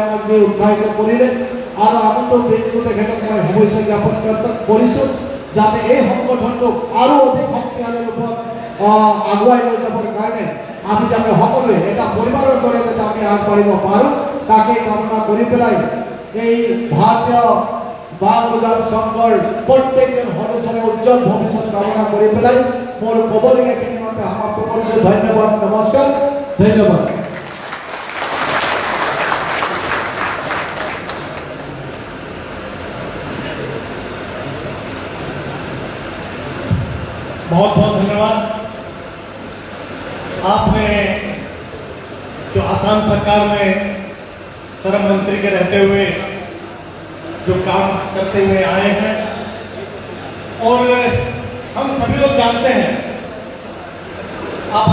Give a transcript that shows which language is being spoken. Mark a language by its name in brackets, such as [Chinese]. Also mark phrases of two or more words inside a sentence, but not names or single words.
[Assamese] আমাক যি উৎসাহিত কৰিলে আৰু আগন্তুক দিনটো তেখেতক মই শুভেচ্ছা জ্ঞাপন কৰিছোঁ যাতে এই সংগঠনটোক আৰু অধিক শক্তিশালী ৰূপত আগুৱাই লৈ যাবৰ কাৰণে আমি যাতে সকলোৱে এটা পৰিবাৰৰ দৰে যাতে আমি আগবাঢ়িব পাৰোঁ তাকে কামনা কৰি পেলাই এই ভাৰতীয় বাল বজাৰ সংঘৰ প্ৰত্যেকজন সদস্যৰে উজ্জ্বল ভৱিষ্যত কামনা কৰি পেলাই মোৰ ক'বলগীয়াখিনি মই সমাপ্ত কৰিছোঁ। ধন্যবাদ, নমস্কাৰ, ধন্যবাদ। [Hindi] बहुत बहुत धन्यवाद। आपने जो आसाम सरकार में श्रम मंत्री के रहते हुए जो काम करते हुए आए हैं और हम सभी लोग जानते हैं आप